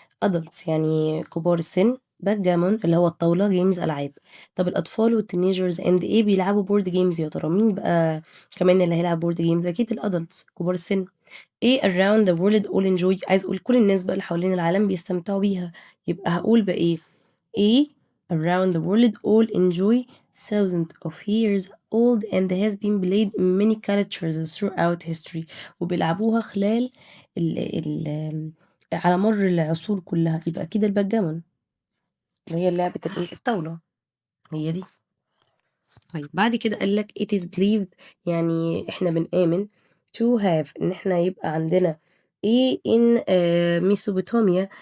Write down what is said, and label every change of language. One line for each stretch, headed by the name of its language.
Arabic: adults يعني كبار السن. backgammon اللي هو الطاولة، جيمز ألعاب. طب الأطفال والتينيجرز and إيه بيلعبوا بورد جيمز يا ترى؟ مين بقى كمان اللي هيلعب بورد جيمز؟ أكيد الأدلتس كبار السن. إيه
English: around the world all enjoy،
Arabic: عايز أقول كل الناس بقى اللي حوالين العالم بيستمتعوا بيها. يبقى هقول بقى إيه؟
English: A around the world all enjoy thousands of years old and has been played in many cultures throughout history.
Arabic: وبيلعبوها خلال ال ال على مر العصور كلها. يبقى أكيد الباكجامون اللي هي لعبة الطاولة، هي دي. طيب بعد كده قال لك
English: it is believed
Arabic: يعني احنا بنآمن to have ان احنا يبقى عندنا ايه in ميسوبوتاميا.